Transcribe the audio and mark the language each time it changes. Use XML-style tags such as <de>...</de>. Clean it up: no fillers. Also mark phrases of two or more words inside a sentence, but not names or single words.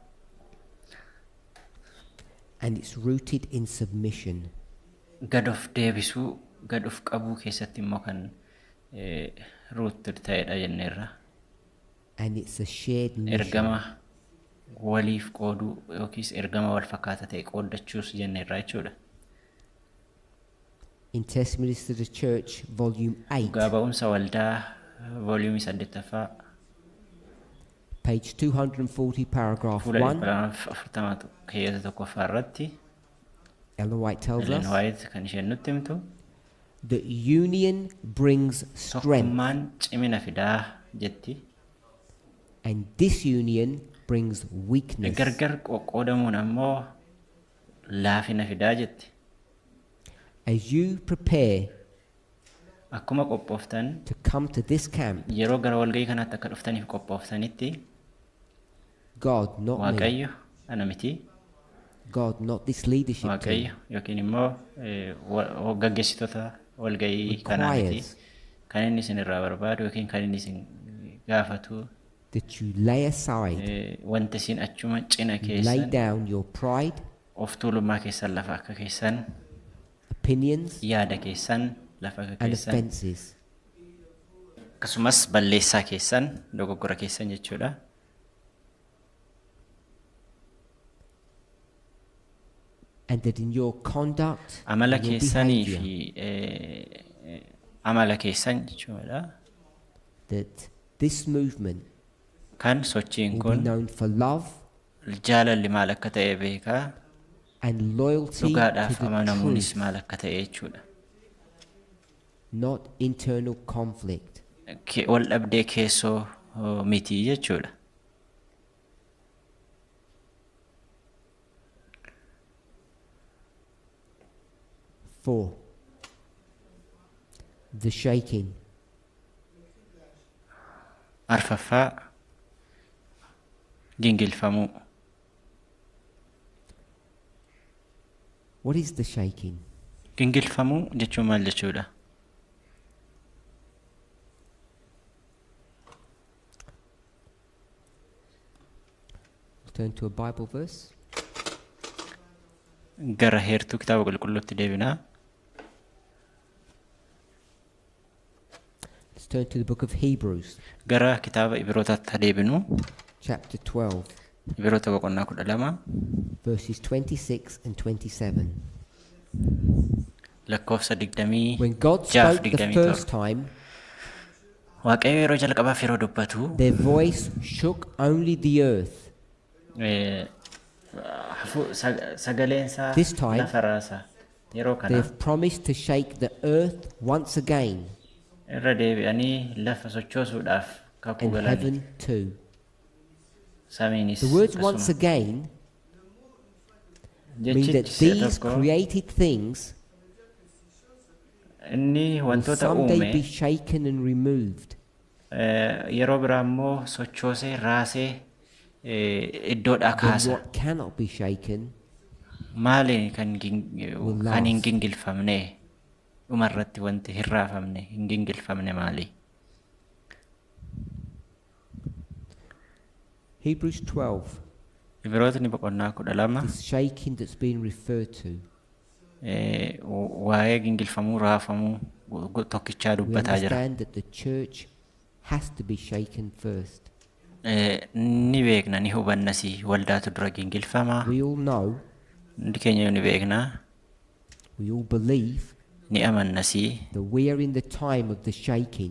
<en>and it's rooted in submission.</en> <om>Gad of deebisuu, gad of qabuu keessatti immoo kan rooted ta'edha jenneerra.</om> <en>And it's a shared mission.</en> <om>Ergama waliif qooduu yookiis ergama wal fakkaata ta'e qooddachuus jenneerra jechuudha.</om> <en>in Testimonies to the Church, volume 8,</en> <om>Dhugaa ba'umsa waldaa volume 8ffaa</om> <en>page 240, paragraph</en> <om>fuula</om> <en>1.</en> <om>240 keessa tokkoffaa irratti</om> <en>Ellen White tells Ellen us</en> <om>White kan isheen nutti himtu</om> <en>that union brings strength</en> <om>tokkummaan cimina fidaa jetti.</om> <en>and disunion brings weakness.</en> <om>Gargar qoqqoodamuun ammoo laafina fidaa jetti.</om> <en>As you prepare</en> <om>Akkuma qophooftan</om> <en>to come to this camp,</en> <om>yeroo gara walgahii kanaatti akka dhuftaniif qophooftanitti</om> <en>God, not me,</en> <om>Waaqayyo ana miti.</om> <en>God, not this leadership</en> <om>Waaqayyo</om> <en>team,</en> <om>yookiin immoo gaggeessitoota walgahii kanaa miti.</om> <en>requires</en> <om>Kan inni isin irraa barbaadu yookiin kan inni isin gaafatu</om> <en>that you lay aside,</en> <om>wanta isin achuma cina</om> <en>lay</en> <om>keessan</om> <en>down your pride,</en> <om>of tuulummaa keessan lafa akka keessan</om> <en>opinions,</en> <om>yaada keessan lafa akka</om> <en>and</en> <om>keessan</om> <en>offences,</en> <om>akkasumas balleessaa keessan dogoggora keessan jechuudha.</om> <en>and that in your conduct,</en> <om>Amala</om> <en>and your</en> <om>keessanii</om> <en>behavior,</en> <om>fi amala keessan jechuudha.</om> <en>that this movement</en> <om>Kan sochiin</om> <en>will be</en> <om>kun</om> <en>known for love</en> <om>jaalalli maal akka ta'e beekaa,</om> <en>and loyalty to</en> <om>dhugaadhaaf</om> <en>the</en> <om>amanamuunis</om> <en>truth,</en> <om>maal akka ta'e jechuudha.</om> <en>not internal conflict.</en> <om>Wal dhabdee keessoo miti jechuudha.</om> <en>Four, the shaking.</en> <om>Arfaffaa gingilfamuu.</om> <en>What is the shaking?</en> <om>Gingilfamuu jechuun maal jechuudha?</om> <en>We'll turn to a Bible verse.</en> <om>Gara heertuu kitaaba qulqulluutti deebinaa.</om> <en>Let's turn to the book of Hebrews,</en> <om>Gara kitaaba Ibrootaatti deebinu.</om> <en>chapter 12,</en> <om>Ibroota boqonnaa 12</om> <en>verses 26 and 27.</en> <om>lakkoofsa 20</om> <en>When God</en> <om>jaaf</om> <en>spoke the</en> <om>27.</om> <en>first time,</en> <om>Waaqayyo yeroo jalqabaaf yeroo dubbatu</om> <en>their voice shook only the earth.</en> <om>sagaleensaa</om> <en>This time,</en> <om>lafa raasa. Yeroo</om> <en>They</en> <om>kana</om> <en>have promised to shake the earth once again</en> <om>irra deebi'anii lafa sochoosuudhaaf kakuu</om> <en>and</en> <om>galanii</om> <en>heaven too.</en> <om>samiinis</om> <en>The words once</en> <om>akkasuma.</om> <en>again mean that</en> <om>Jechichi si'a</om> <en>these</en> <om>tokko</om> <en>created things</en> <om>inni</om> <en>will</en> <om>wantoota</om> <en>someday be</en> <om>uume</om> <en>shaken and removed.</en> <om>yeroo biraa immoo sochoosee raasee iddoodhaa</om> <en>Then</en> <om>kaasa.</om> <en>what cannot be shaken</en> <om>Maaliin kan hin</om> <en>last.</en> <om>gingilfamne dhumarratti wanti hin raafamne hin gingilfamne maali?</om> <en>Hebrews 12,</en> <om>Ibrootni boqonnaa 12</om> <en>this shaking that's being referred to,</en> <om>waa'ee gingilfamuu raafamuu tokkichaa</om> <en>we</en> <om>dubbataa jira.</om> <en>understand that the church has to be shaken first.</en> <om>Ni beekna ni hubannasi waldaatu dura gingilfama.</om> <en>We all know,</en> <om>Hundi keenya ni beekna</om> <en>we all believe</en> <om>ni amannasi</om> <en>that we are in the time of the shaking.</en>